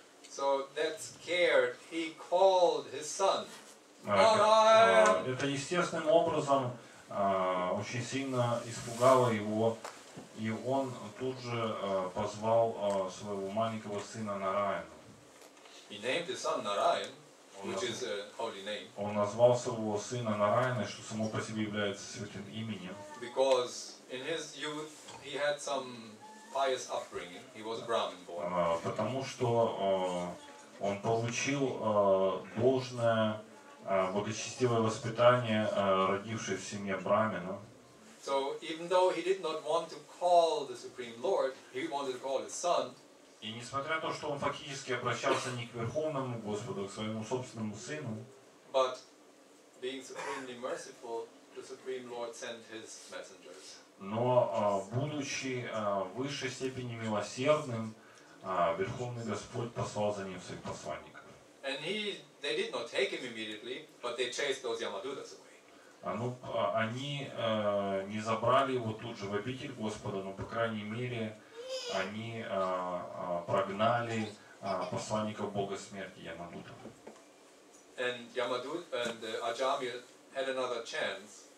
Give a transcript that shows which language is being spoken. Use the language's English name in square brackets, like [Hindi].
[English] So that scared, he called his son. [Russian] Это естественным образом очень сильно испугало его, и он тут же позвал своего маленького сына Нараяна. [English] He named his son Narayan, which is a holy name. [Russian] Он назвал своего сына Нараяна, что само по себе является святым именем. [English] Because in his youth he had some pious upbringing. He was a Brahmin boy. [Russian] Потому что он получил должное благочестивое воспитание, родившее в семье брамина. [English] So even though he did not want to call the Supreme Lord, he wanted to call his son. [Russian] И несмотря на то, что он фактически обращался не к Верховному Господу, а к своему собственному сыну, [English] But being supremely merciful, the Supreme Lord sent his messengers. [Russian] но будучи в высшей степени милосердным, Верховный Господь послал за ним своих посланников. [English] And they did not take him immediately, but they chased those Yamadutas away. [Russian] Они не забрали его тут же в обитель Господа, но, по крайней мере, они прогнали посланников Бога смерти Ямадутов. [English] And Ajamil had another chance.